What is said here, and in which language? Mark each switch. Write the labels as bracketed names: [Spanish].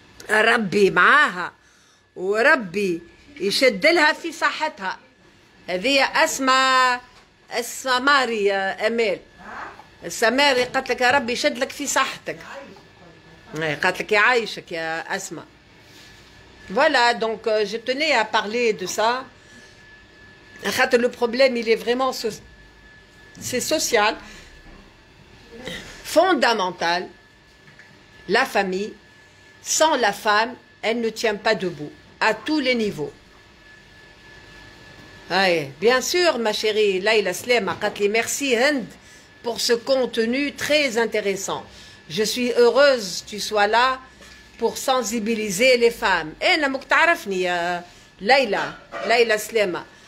[Arabic] ربي معاها وربي يشد لها في صحتها. هذه اسمى ماري امال. السماري قالت لك يا ربي يشد لك في صحتك. قالت لك يعيشك يا اسمى. [French] Voilà, donc je tenais à parler de ça. Le problème, il est vraiment c'est social, fondamental. La famille, sans la femme, elle ne tient pas debout, à tous les niveaux. Bien sûr, ma chérie, Laïla Slema, merci Hind pour ce contenu très intéressant. Je suis heureuse que tu sois là pour sensibiliser les femmes. [Arabic] أنا مك تعرفني يا ليلى سلامة.